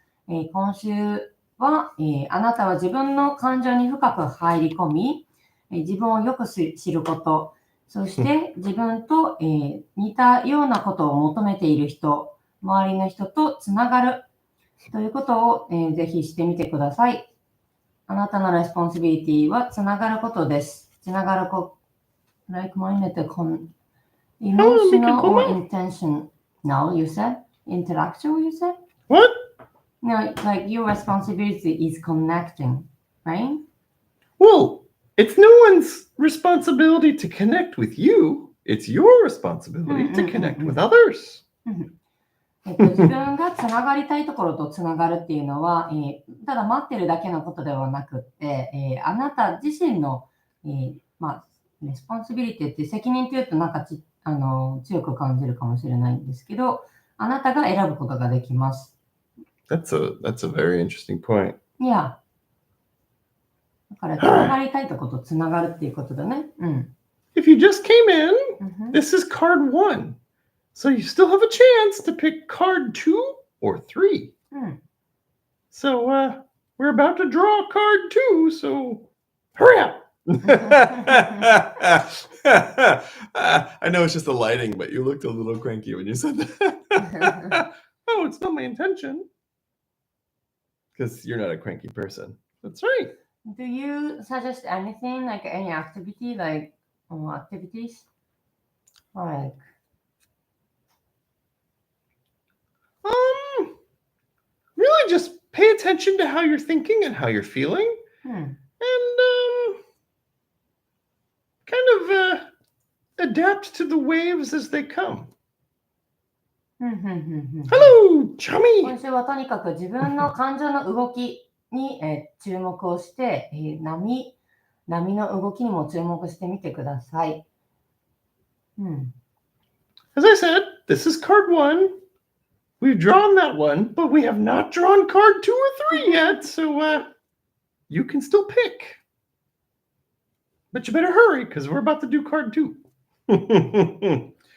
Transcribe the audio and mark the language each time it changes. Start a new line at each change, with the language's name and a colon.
Japanese: 今週は、あなたは自分の感情に深く入り込み、自分をよく知ること、そして自分と、似たようなことを求めている人、周りの人とつながるということを、ぜひしてみてください。あなたのレスポンシビリティはつながることです。つながること、
English: like-minded, emotional or intention. No, you said? Intellectual, you said? What? No, like your responsibility is connecting, right? Well, it's no one's responsibility to connect with you. It's your responsibility to connect with others.
Japanese: 自分がつながりたいところとつながるっていうのは、ただ待ってるだけのことではなくって、あなた自身の、レスポンシビリティって責任っていうとなんか強く感じるかもしれないんですけど、あなたが選ぶことができます。
English: That's a very interesting point.
Japanese: いや。だから、つながりたいとことつながるっていうことだね。うん。
English: If you just came in, this is card 1. So you still have a chance to pick card 2 or 3. So we're about to draw card 2, so hurry up. I know it's just the lighting, but you looked a little cranky when you said that. Oh, it's not my intention. Because you're not a cranky person. That's right. Do you suggest anything, like any activity, like activities? Like really just pay attention to how you're thinking and how you're feeling. And kind of adapt to the waves as they come. Hello, chummy!
Japanese: 今週はとにかく自分の感情の動きに、注目をして、波の動きにも注目してみてください。
English: As I said, this is card 1. We've drawn that one, but we have not drawn card 2 or 3 yet, so you can still pick. But you better hurry, because we're about to do card 2.